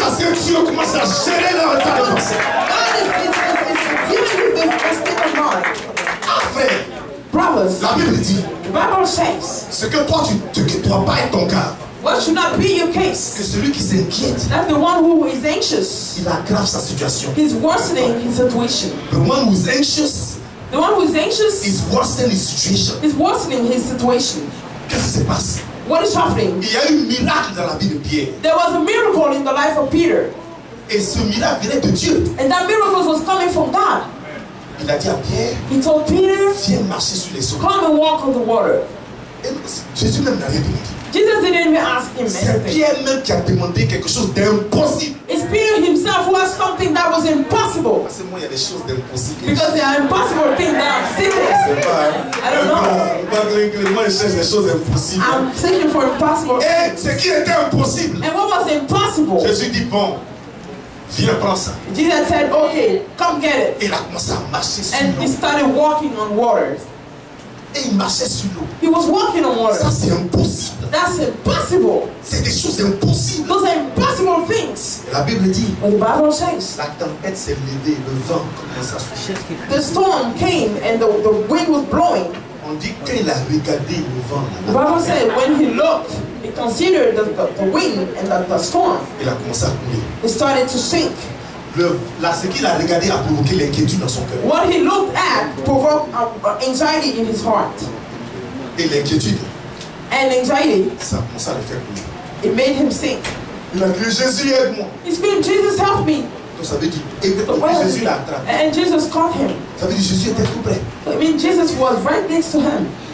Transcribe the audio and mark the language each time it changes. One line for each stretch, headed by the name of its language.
French: Parce que Dieu commence à gérer leur état de pensée.
English: God is dealing with this state of mind.
French: Ah frère,
English: Brothers,
French: la Bible dit,
English: the Bible says,
French: ce que toi tu ne dois pas être ton cas,
English: what should not be your
French: que
English: case?
French: celui qui s'inquiète,
English: That the one who is anxious,
French: il aggrave sa situation.
English: he's worsening his situation. The one who is anxious The one who is anxious is worsening his situation. is worsening his situation.
French: Qu'est-ce qui se passe?
English: What is happening?
French: Il y a eu un miracle dans la vie de Pierre.
English: There was a miracle in the life of Peter,
French: Et ce miracle venait de Dieu.
English: and that miracle was coming from God.
French: Il a dit à Pierre,
English: He told Peter,
French: viens marcher sur les eaux.
English: come and walk on the water.
French: Et Jésus même n'a rien demandé.
English: Jesus didn't even ask him
French: C'est
English: anything.
French: Pierre même qui a demandé quelque chose d'impossible.
English: It's Peter himself who asked something that was impossible.
French: Parce que moi, il y a des choses d'impossibles.
English: Because there are impossible things that are secret.
French: C'est pas, hein?
English: I don't know.
French: Moi, je cherche des choses impossibles.
English: I'm seeking for impossible
French: Et
English: things.
French: ce qui était impossible,
English: And what was impossible?
French: Jésus dit, bon, viens prendre ça.
English: Jesus said, okay, come get it.
French: Et il a commencé à marcher sur
English: And he
French: l'eau.
English: started walking on waters.
French: Et il marchait sur l'eau.
English: He was walking on
French: Ça,
English: water.
French: c'est impossible.
English: That's impossible.
French: C'est des choses impossibles.
English: Those are impossible things.
French: Et la Bible dit,
English: But the Bible says,
French: la tempête s'est levée, le vent commence à souffler.
English: the storm came and the wind was blowing.
French: On dit qu'il a regardé le vent
English: The
French: là-bas,
English: Bible said when he looked, he considered the wind and the storm.
French: il a commencé à couler.
English: It started to sink.
French: Ce qu'il a regardé a provoqué l'inquiétude dans son cœur.
English: What he looked at provoked anxiety in his heart.
French: Et l'inquiétude,
English: And anxiety,
French: ça a commencé à le faire couler.
English: it made him sink.
French: Il a crié, Jésus, aide-moi.
English: He screamed, Jesus, help me.
French: Donc ça veut dire, et Jésus l'a attrapé.
English: And Jesus caught him.
French: Ça veut dire Jésus était tout près.
English: I mean, Jesus was right next to him.